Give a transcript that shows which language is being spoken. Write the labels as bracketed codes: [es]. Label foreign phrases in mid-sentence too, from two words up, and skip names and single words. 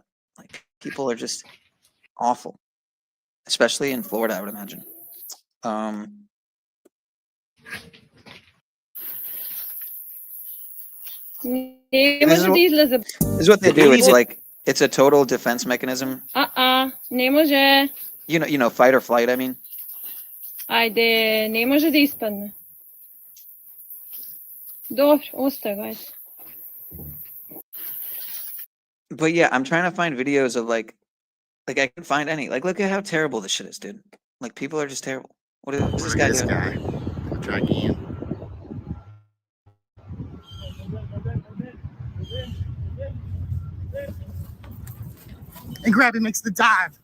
[en] Like, people are just awful, especially in Florida, I would imagine. This is what they do. It's like, it's a total defense mechanism. [bg] Не може. [en] Fight or flight, I mean. [bg] Айде, не може да изпадне. Добре, оставай. [en] But yeah, I'm trying to find videos of like I can find any. Like, look at how terrible this shit is, dude. Like, people are just terrible. What is this guy doing? Try again. And Grabby makes the dive.